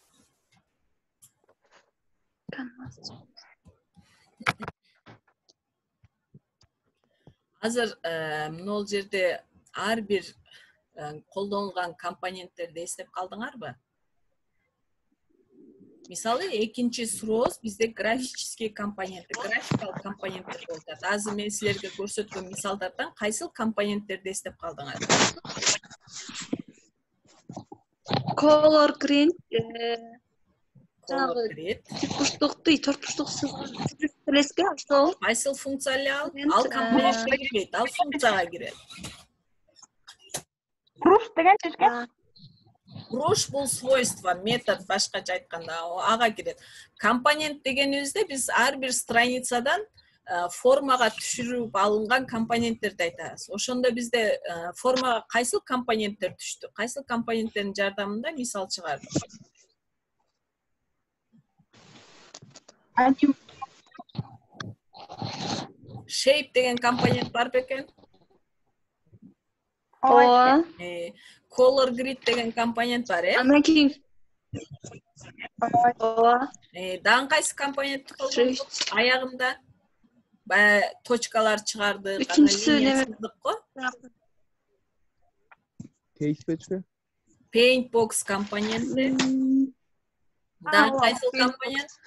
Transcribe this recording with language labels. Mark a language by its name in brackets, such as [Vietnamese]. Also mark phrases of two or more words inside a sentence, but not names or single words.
[Kyrgyz] Азыр могул жерде ар бир колдонулган компоненттерди эстеп калдыңарбы? Мисалы, экинчи сурообуз бизде графический компоненттер, графикалык компоненттер болуп атат. Азыр мен силерге көрсөткөн мисалдардан кайсыл компоненттерди эстеп калдыңар? [English] Color grid, Color grid. [Kyrgyz] бурчтукту, 4 бурчтук элеске ошол. Кайсыл функцияга ал компонентке кирет, ал функцияга кирет. Brush деген чечке? Brush бул свойство, метод башкача айтканда ага кирет. Компонент дегенибизде биз ар бир страницадан формага түшүрүп алынган компоненттерди айтабыз. Ошондо бизде формага кайсыл компоненттер түштү? Кайсыл компоненттердин жардамында мисал чыгардык? Shape деген компонент бар бекен? Ооба. Color grid деген компонент бар, Андан кийин ооба. Дагы кайсы компонентти колдондук? Аягында баягы точкалар чыгардык, Үчүнчүсү линия неме? сыздык го. Кейспечпи? [English] Paint box [Kyrgyz] компоненти. Дагы кайсыл компонент?